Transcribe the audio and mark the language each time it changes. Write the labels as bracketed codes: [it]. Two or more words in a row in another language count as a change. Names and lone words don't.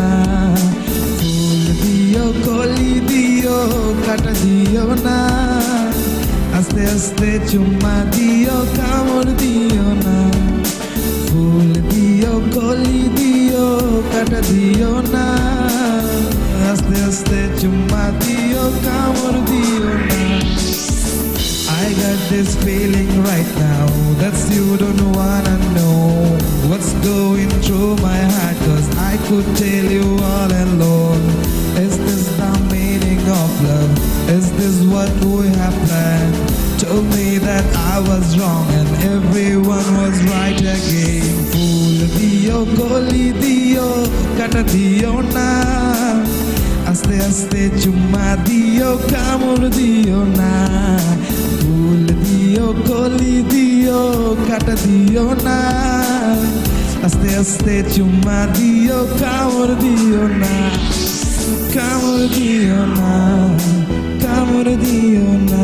[bn] ফুল দিও কলি দিও কাটা দিও না, আস্তে আস্তে চুম্মা দিও কামড় দিও না। ফুল দিও কলি দিও কাটা দিও না, আস্তে আস্তে চুম্মা দিও কামড় দিও না। [en] I got this feeling right now that you don't wanna know what's going through my heart, cause I could tell you all alone. Is this the meaning of love? Is this what we have planned? Told me that I was wrong and everyone was right again. [bn] ফুল দিও কলি দিও কাটা দিও না, আস্তে আস্তে চুম্মা দিও কামড় দিও না, ফুল দিও কলি দিও কাটা দিও না, আস্তে আস্তে চুম্মা দিও কামড় দিও না, কামড় দিও না, কামড় দিও না.